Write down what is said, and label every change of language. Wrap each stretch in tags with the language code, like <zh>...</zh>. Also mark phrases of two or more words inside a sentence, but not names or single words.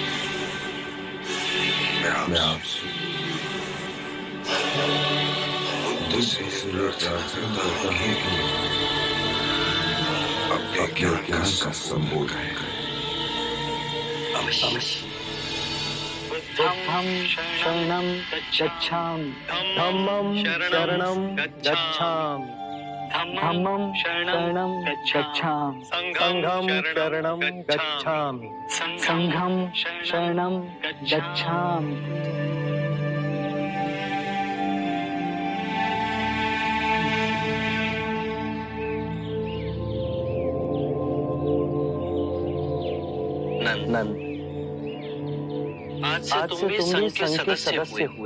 <hi>मैं आपसे बुद्ध से सुरक्षा करता हूँ कि अपने ज्ञान का संबोधन करें। अवश्य।</hi> <pi>बुद्धं शरणं गच्छामि, धम्मं शरणं गच्छामि, धम्मं शरणं गच्छामि संघं शरणं गच्छामि संघं शरणं गच्छामि</pi> <hi>नंद, आज से तुम भी संघ के सदस्य हुए।</hi>